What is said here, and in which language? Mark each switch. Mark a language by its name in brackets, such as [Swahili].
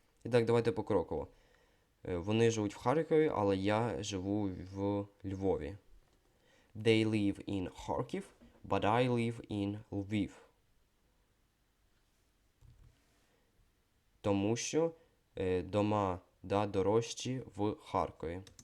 [Ukrainian] І так, давайте покроково. Вони живуть в Харкові, але я живу в Львові. [English] They live in Kharkiv, but I live in Lviv. [Ukrainian] Тому що дома, да, дорожчі в Харкові.